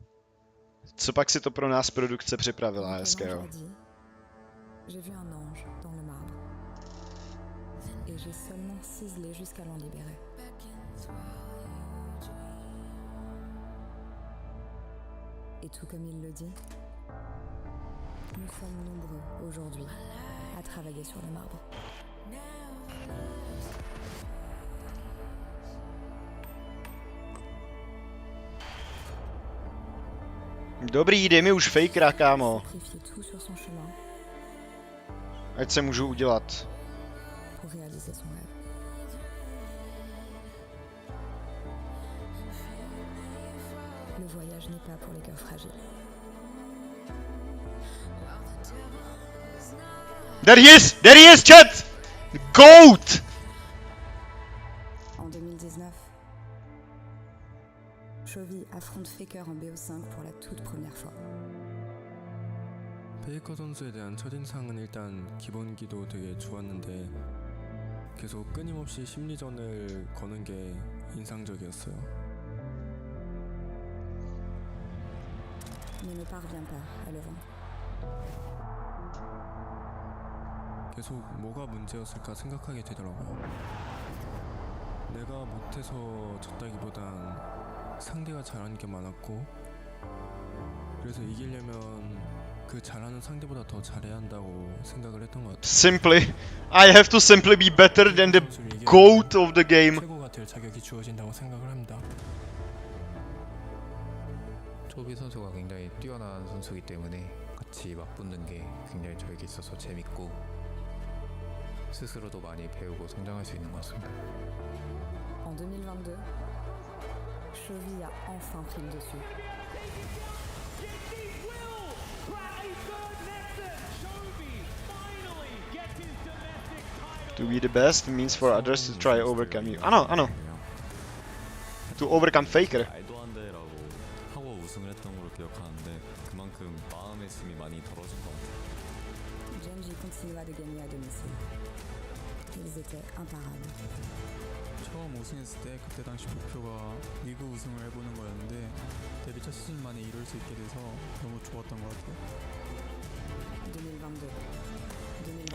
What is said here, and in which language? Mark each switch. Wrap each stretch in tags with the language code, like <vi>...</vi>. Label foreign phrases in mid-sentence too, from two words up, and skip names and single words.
<cs>Co pak si to pro nás produkce připravila hezkého?</cs> <fr>J'ai vu un ange dans le marbre. Et j'ai seulement ciselé jusqu'à l'en libérer. Et tout comme il le dit, nous sommes nombreux aujourd'hui à travailler sur le marbre.</fr> <cs>Dobrý, dej mi už fakera, kámo. Ať se můžu udělat.</cs> <en>There he is! There he is, chat! GOAT!</en> <fr>En 2019, Chovy affronte Faker en BO5 pour la toute première fois.</fr> <ko>페이커 선수에 대한 첫인상은 일단 기본기도 되게 좋았는데 계속 끊임없이 심리전을 거는 게 인상적이었어요.</ko> <fr>Mais ne parvient pas à le vaincre.</fr> <ko>계속 뭐가 문제였을까 생각하게 되더라고요. 내가 못해서 졌다기보단 상대가 잘하는 게 많았고 그래서 이기려면 그 잘하는 상대보다 더 잘해야 한다고 생각을 했던 것 같아요.</ko> <en>Simply, I have to simply be better than the GOAT of the game.</en> <ko>최고가 될 자격이 주어진다고 생각을 합니다. 초비 선수가 굉장히 뛰어난 선수이기 때문에 같이 맞붙는 게 굉장히 저에게 있어서 재밌고 스스로도 많이 배우고 성장할 수 있는 것 같습니다.</ko> <fr>En 2022, Chovy a enfin pris le dessus.</fr> <en>To be the best means for others to try overcome you.</en> <cs>Ano, ano.</cs> <en>To overcome Faker.</en> <ko>말도 안 돼라고 하고 우승을 했던 걸로 기억하는데 그만큼 마음의 짐이 많이 덜어진 것 같아요.</ko> <fr>GEN.G continua de gagner à domicile. Ils étaient imparables.</fr> <ko>처음 우승했을 때 그때 당시 목표가 리그 우승을 해보는 거였는데 데뷔 첫 시즌 만에 이룰 수 있게 돼서 너무 좋았던 것 같아요. 2022.</ko>